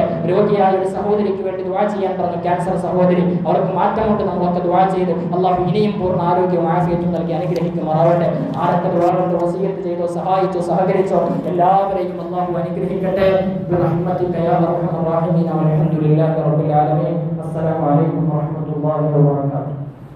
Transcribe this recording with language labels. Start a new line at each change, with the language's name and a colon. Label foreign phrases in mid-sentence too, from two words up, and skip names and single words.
Malayalam: രോഗിയായ ഒരു സഹോദരിക്ക് വേണ്ടി ദുആ ചെയ്യാൻ പറഞ്ഞു, ക്യാൻസർ സഹോദരി. അവർക്ക് മാറ്റം കൊണ്ട് നമ്മളൊക്കെ ദുആ ചെയ്ത് അള്ളാഹു ഇനിയും പൂർണ്ണ ആരോഗ്യവും ആഫിയത്തും നൽകി അനുഗ്രഹിക്കുമാറാവട്ടെ. ആരൊക്കെ ദുആ കൊണ്ട് വസിയത്ത് ചെയ്തോ, സഹായിച്ചോ, സഹകരിച്ചോ എല്ലാവരെയും അള്ളാഹു അനുഗ്രഹിക്കട്ടെ.
Arabic: برحمتك يا أرحم الراحمين. والحمد لله رب العالمين. السلام عليكم ورحمة الله وبركاته.